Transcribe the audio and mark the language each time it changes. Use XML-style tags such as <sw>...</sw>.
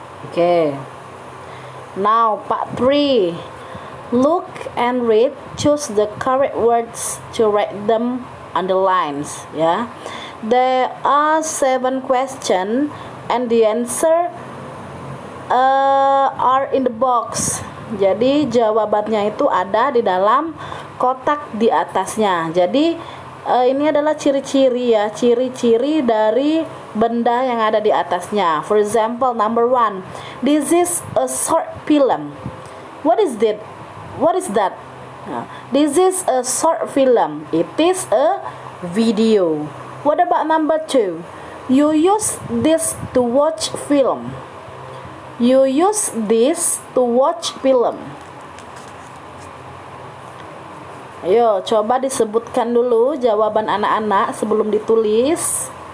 <en>Okay. Now part 3. Look and read. Choose the correct words to write them on the lines. Yeah. There are 7 questions and the answer are in the box.</en> <id>Jadi jawabannya itu ada di dalam kotak di atasnya. Jadi ini adalah ciri-ciri ya, ciri-ciri dari benda yang ada di atasnya.</id> <en>For example, number 1. This is a short film. What is that? What is that? This is a short film. It is a video. What about number 2? You use this to watch film. You use this to watch film.</en> <id>Ayo, coba disebutkan dulu jawaban anak-anak sebelum ditulis.</id>